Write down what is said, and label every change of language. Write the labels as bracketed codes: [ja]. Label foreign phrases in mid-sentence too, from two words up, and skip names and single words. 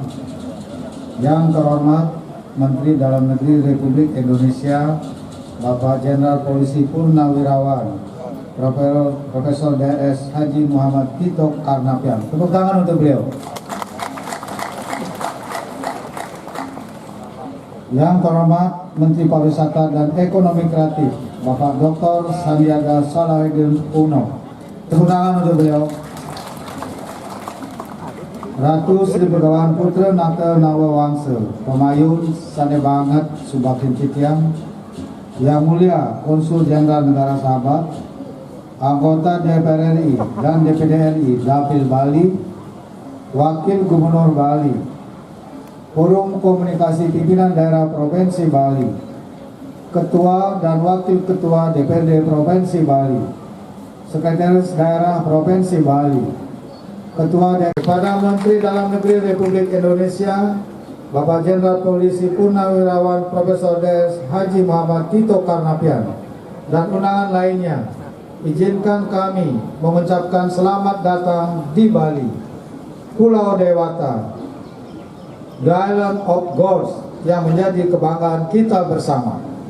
[id] Yang terhormat Menteri Dalam Negeri Republik Indonesia, Bapak Jenderal Polisi Purnawirawan Profesor DS Haji Muhammad Tito Karnavian. Tepuk tangan untuk beliau. Yang terhormat Menteri Pariwisata dan Ekonomi Kreatif, Bapak Dr. Sandiaga Salahuddin Uno. Tepuk tangan untuk beliau. Ratu Sri Begawan Putra Nata Nawawangsa, Pemayun Sane Banget Subakin Citiang, Yang Mulia Konsul Jenderal Negara Sahabat, anggota DPR RI dan DPD RI Dapil Bali, Wakil Gubernur Bali, Forum Komunikasi Pimpinan Daerah Provinsi Bali, Ketua dan Wakil Ketua DPRD Provinsi Bali, Sekretaris Daerah Provinsi Bali, Ketua kepada Menteri Dalam Negeri Republik Indonesia, Bapak Jenderal Polisi Purnawirawan Profesor DS Haji Muhammad Tito Karnavian, dan undangan lainnya, izinkan kami mengucapkan selamat datang di Bali, Pulau Dewata, [en] the Island of Gods [id] yang menjadi kebanggaan kita bersama.